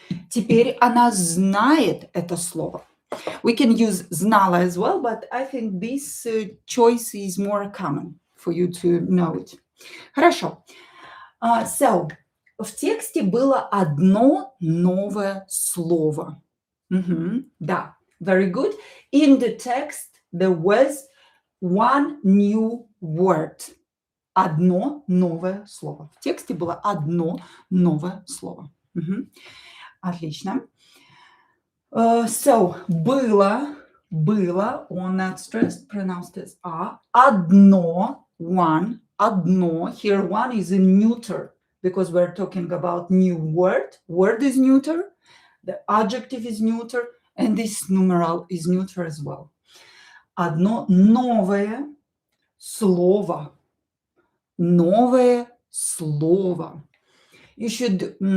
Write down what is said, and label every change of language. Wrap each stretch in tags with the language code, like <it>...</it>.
<ru>Теперь она знает это слово.</ru> <en>We can use знала as well, but I think this choice is more common for you to know it.</en> <ru>Хорошо. So, в тексте было одно новое слово.</ru> <en>Да, very good. In the text there was one new word.</en> <ru>Одно новое слово. В тексте было одно новое слово. Отлично.</ru> <en>So, было, on that stressed, pronounced as a.</en> <ru>Одно, one, одно.</ru> <en>Here one is a neuter because we're talking about new word. Word is neuter, the adjective is neuter, and this numeral is neuter as well.</en> <ru>Одно новое слово. Новое слово.</ru> <en>You should</en>